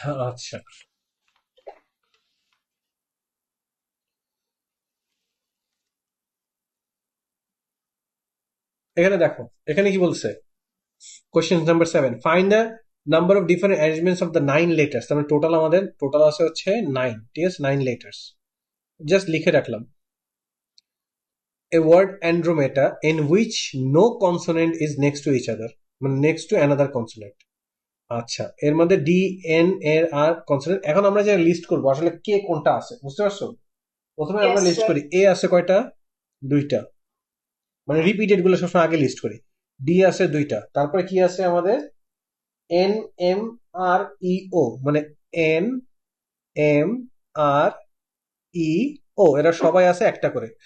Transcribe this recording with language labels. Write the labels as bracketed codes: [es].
[bn] আচ্ছা, এখানে দেখো, এখানে কি বলছে, [en] Question number 7, find the number of different arrangements of the 9 letters. [bn] তার মানে টোটাল আমাদের টোটাল আছে হচ্ছে 9, ঠিক আছে, 9 লেটার্স। জাস্ট লিখে রাখলাম [en] a word Andromeda in which no consonant is next to each other, [bn] মানে [en] next to another consonant। [bn] আচ্ছা, এর মধ্যে ডি এন এর আর কনসোনেন্ট। এখন আমরা যে লিস্ট করবো আসলে কে কোনটা আছে, বুঝতে পারছো? প্রথমে আমরা [en] Yes, [bn] লিস্ট [en] sir. [bn] করি, এ আছে কয়টা? দুইটা, মানে রিপিটেড গুলো সবসময় আগে লিস্ট করি। ডি আছে দুইটা, তারপরে কি আছে আমাদের? এন এম আর ই ও, মানে এন এম আর ই ও, এরা সবাই আছে একটা করে।